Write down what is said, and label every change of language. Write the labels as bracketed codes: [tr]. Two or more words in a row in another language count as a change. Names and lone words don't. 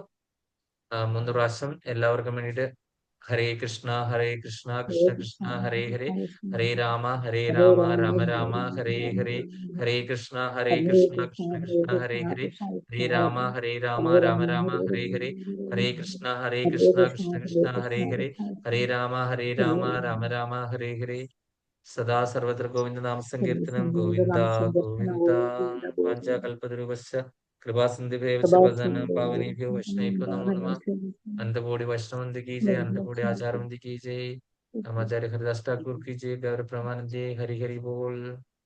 [ml] 3 പ്രാവശ്യം എല്ലാവർക്കും വേണ്ടിയിട്ട് [sa] ഹരേ കൃഷ്ണ കൃഷ്ണ കൃഷ്ണ ഹരേ ഹരേ, ഹരേ രാമ രാമ രാമ ഹരേ ഹരേ, ഹരേ കൃഷ്ണ കൃഷ്ണ കൃഷ്ണ ഹരേ ഹരേ, ഹരേ രാമ രാമ രാമ ഹരേ ഹരേ, ഹരേ കൃഷ്ണ കൃഷ്ണ കൃഷ്ണ ഹരേ ഹരേ, ഹരേ രാമ രാമ രാമ ഹരേ ഹരേ. സദാ സർവത്ര ഗോവിന്ദ നാമ സങ്കീർത്തനം. ഗോവിന്ദ ഗോവിന്ദ. വാഞ്ചാകൽപതരുശ്ച കൃപാസിന്ധുഭ്യശ്ച പതിതനാം പാവനേഭ്യോ വൈഷ്ണവേഭ്യോ നമോ നമഃ. [hi] അനന്തകോടി വൈഷ്ണവന്തി की जय, अनंतकोटि आचार्यवंदी की जय, आचार्य हरिदास ठाकुर की जय, गौर प्रमानंद जय, हरि हरि बोल.